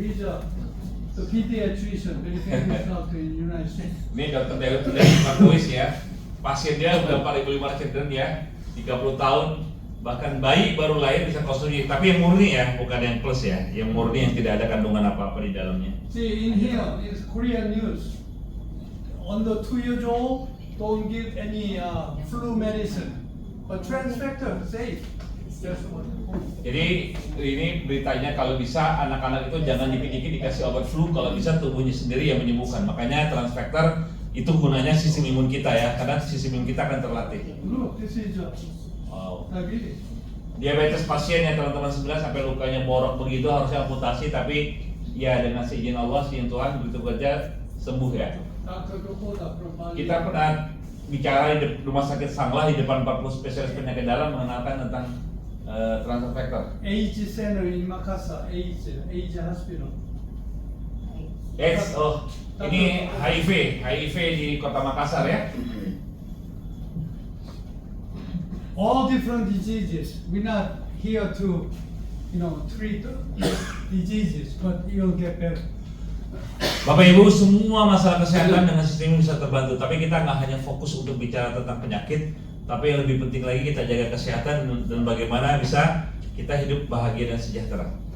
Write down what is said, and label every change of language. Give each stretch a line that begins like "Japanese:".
English: He's the pediatrician, very famous doctor in the United States.
Indonesian: Ini dokter Daud dari Markuis ya. Pasien dia udah 4.500 children ya, 30 tahun, bahkan bayi baru lahir bisa konsumsi. Tapi yang murni ya, bukan yang plus ya. Yang murni yang tidak ada kandungan apa-apa di dalamnya.
English: See, in here is Korean news. Under 2 years old, don't give any flu medicine. But transfector, safe. That's what.
Indonesian: Jadi ini beritanya kalau bisa anak-anak itu jangan dikit-dikit dikasih obat flu, kalau bisa tubuhnya sendiri yang menyembuhkan. Makanya transfector itu gunanya sistem imun kita ya, karena sistem imun kita akan terlatih.
English: Look, this is Wow. diabetes.
Indonesian: Diabetes pasien ya teman-teman 9 sampai lukanya borok begitu harusnya amputasi, tapi ya dengan seizin Allah, seizin Tuhan begitu saja sembuh ya.
English: Dr. Kokoda from Bali.
Indonesian: Kita pernah bicara di rumah sakit Sanglah di depan 40 spesialis penyakit dalam mengenalkan tentang transfector.
English: AIDS Center in Makassar, AIDS Hospital.
Indonesian: AIDS, oh ini HIV di kota Makassar ya.
English: All different diseases. We're not here to, treat diseases, but you'll get better.
Indonesian: Bapak Ibu, semua masalah kesehatan dengan sistem imun bisa terbantu. Tapi kita nggak hanya fokus untuk bicara tentang penyakit, tapi yang lebih penting lagi kita jaga kesehatan dan bagaimana bisa kita hidup bahagia dan sejahtera.